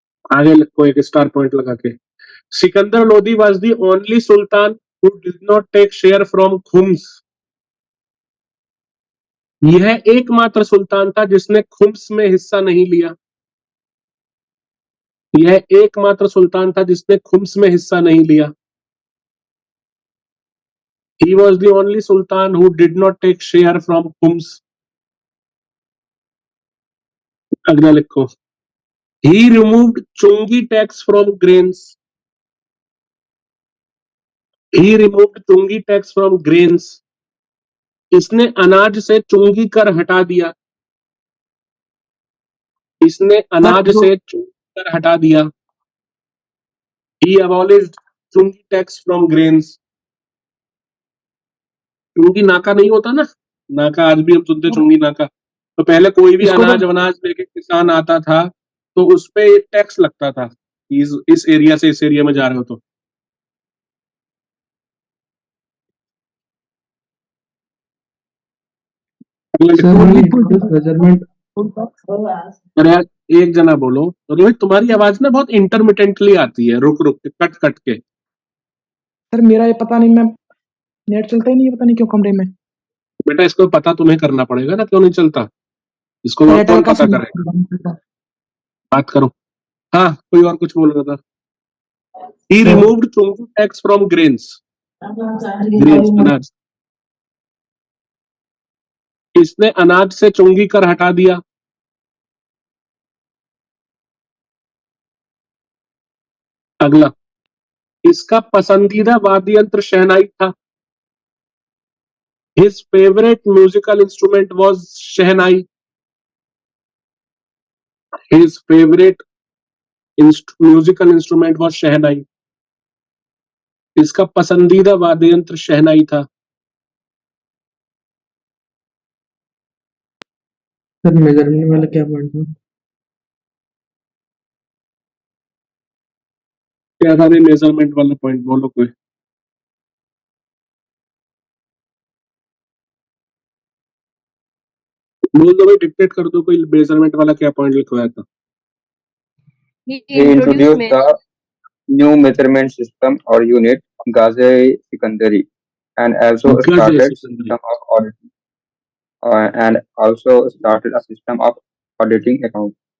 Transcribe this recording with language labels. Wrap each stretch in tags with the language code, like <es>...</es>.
<hi>आगे लिखो एक स्टार पॉइंट लगा के।</hi> <en>Sikandar Lodi was the only sultan who did not take share from खुम्स।</en> <hi>यह एकमात्र सुल्तान था जिसने खुम्स में हिस्सा नहीं लिया। यह एकमात्र सुल्तान था जिसने खुम्स में हिस्सा नहीं लिया।</hi> <en>He was the only sultan who did not take share from Khums.</en> <hi>अगला लिखो।</hi> <en>He removed chungi tax from grains. He removed chungi tax from grains.</en> <hi>इसने अनाज से चुंगी कर हटा दिया। इसने अनाज से चुंगी कर हटा दिया।</hi> <en>He abolished chungi tax from grains.</en> <hi>चुंगी नाका नहीं होता ना, नाका आज भी हम सुनते चुंगी नाका। तो पहले कोई भी अनाज वनाज लेके किसान आता था तो उस पे टैक्स लगता था, इस एरिया से इस एरिया में जा रहे हो तो। मेजरमेंट। अरे यार एक जना बोलो। रोहित तुम्हारी आवाज ना बहुत इंटरमिटेंटली आती है, रुक रुक के, कट कट के। सर मेरा ये पता नहीं, मैं नेट चलता ही नहीं है, पता नहीं क्यों कमरे में। बेटा इसको पता तुम्हें करना पड़ेगा ना, क्यों नहीं चलता? इसको कौन पता करेगा? बात करो। हाँ कोई और कुछ बोल रहा था।</hi> <en>He removed chungi tax from grains. Grains, अनाज।</en> <hi>इसने अनाज से चुंगी कर हटा दिया। अगला, इसका पसंदीदा वाद्य यंत्र शहनाई था।</hi> <en>His favorite musical instrument was shehnai. His favorite musical instrument was shehnai.</en> <hi>इसका पसंदीदा वाद्य यंत्र शहनाई था। सर मेजरमेंट वाला क्या पॉइंट था? क्या था मेजरमेंट वाला पॉइंट, बोलो कोई। बोल दो भाई, डिक्टेट कर दो कोई, मेजरमेंट वाला क्या पॉइंट लिखवाया था।</hi> <en>He introduced the new measurement system or unit, Ghazi-Sikandari, and also started a system of auditing, and also started a system of auditing accounts.</en>